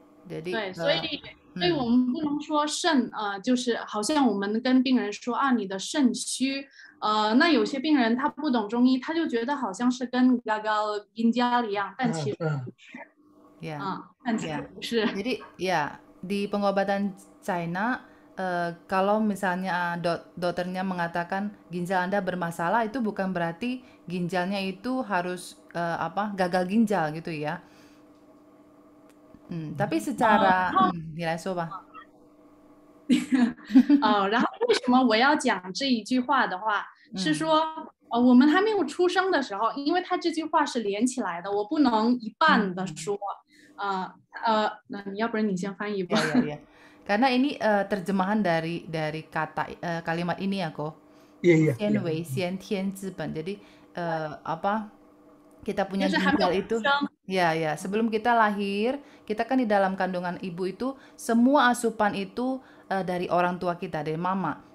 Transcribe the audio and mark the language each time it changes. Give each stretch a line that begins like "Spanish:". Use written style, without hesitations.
Indonesian: Jadi
Chinese: 对，所以我们不能说肾就是好像我们跟病人说你的肾虚，那有些病人他不懂中医，他就觉得好像是跟gagal ginjal一样，但其实不是。但其实不是。
Indonesian: Jadi ya di pengobatan China kalau misalnya dokternya mengatakan ginjal Anda bermasalah, itu bukan berarti ginjalnya itu harus gagal ginjal gitu ya. Tapi secara
Chinese: 你来说吧。然后为什么我要讲这一句话的话，是说我们还没有出生的时候，因为他这句话是连起来的，我不能一半的说。那你要不然你先翻译吧。
Indonesian: Ya. Karena ini terjemahan dari kata kalimat ini ya kok.
Chinese: Xian Wei Xian Tian Ziben.
Indonesian: Jadi kita punya ginjal itu ya sebelum kita lahir, kita kan di dalam kandungan ibu itu semua asupan itu dari orang tua kita, dari mama.